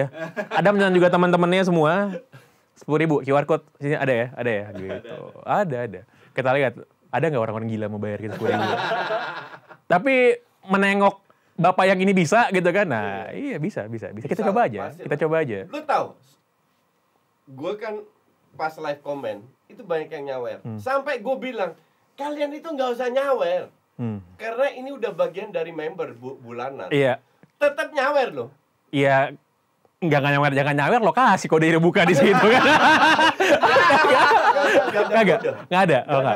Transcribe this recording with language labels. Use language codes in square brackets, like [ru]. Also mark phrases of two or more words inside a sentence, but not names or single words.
[id] Adam dan juga teman-temannya semua 10.000 [en] QR code [id] sini ada ya, gitu. Ada. Kita lihat ada nggak orang-orang gila mau bayar kita 10.000. Tapi menengok bapak yang ini bisa gitu kan? Nah, iya bisa. Kita coba aja. Lu tahu? Gue kan pas [en] live comment [id] itu banyak yang nyawer. Sampai gue bilang, kalian itu nggak usah nyawer. Karena ini udah bagian dari member bulanan. Iya. Tetap nyawer loh. Iya. Jangan nyawer, lo kasih kode buka di situ kan. Nggak ada. Oh, nggak.